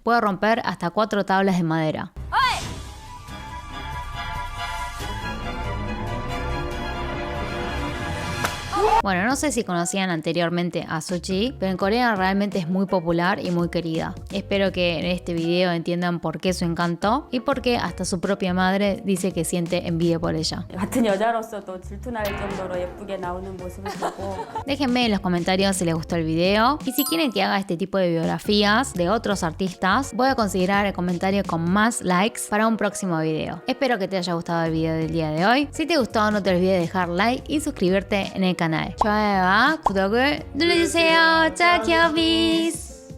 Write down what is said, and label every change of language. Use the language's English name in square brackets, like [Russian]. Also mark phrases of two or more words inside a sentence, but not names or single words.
[Spanish] Puede romper hasta 4 tablas de madera. Bueno, no sé si conocían anteriormente a Suchi, pero en Corea realmente es muy popular y muy querida. Espero que en este video entiendan por qué su encanto y por qué hasta su propia madre dice que siente envidia por ella. [Korean] 같은 여자로서도 질투날 정도로 예쁘게 나오는 모습을 보고 [Spanish] Déjenme en los comentarios si les gustó el video y si quieren que haga este tipo de biografías de otros artistas, voy a considerar el comentario con más likes para un próximo video. Espero que te haya gustado el video del día de hoy. Si te gustó, no te olvides de dejar like y suscribirte en el canal. [Korean] 좋아요와 구독을 눌러주세요. 짜키어비스.